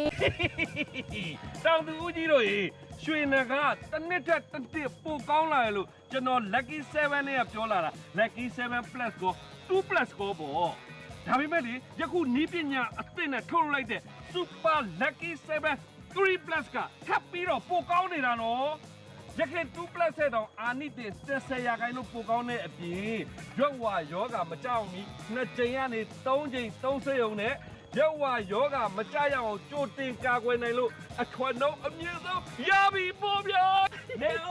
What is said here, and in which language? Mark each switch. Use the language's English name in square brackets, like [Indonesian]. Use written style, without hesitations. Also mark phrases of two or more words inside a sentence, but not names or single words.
[Burmese] တောင်သူဦးကြီးတို့ရေရွှေနဂါတစ်နှစ်ထက်တစ်နှစ်ပိုကောင်းလာရလို့ကျွန်တော် lucky 7နဲ့ပြောလာတာ lucky 7 plus ကို2 plus ကိုပေါ့ဒါပေမဲ့လေယခုနီးပညာအသစ်နဲ့ထုတ်လိုက်တဲ့ super lucky 7 3 plus ကထပ်ပြီးတော့ပိုကောင်းနေတာနော်ရခိုင်2 plus တဲ့တော့အာနိတင်10ရာခိုင်နှုန်းပိုကောင်းတဲ့အပြင်ရွက်ဝါယောဂမကြောက်မီ2ကြိမ်ကနေ3ကြိမ်3ဆရုံနဲ့ရွက်ဝါယောဂမကြရအောင်ကြိုတင်ကာကွယ်နိုင်လို့အထွတ်နှုန်းအမြင့်ဆုံးရပြီပို့ဗျာနေ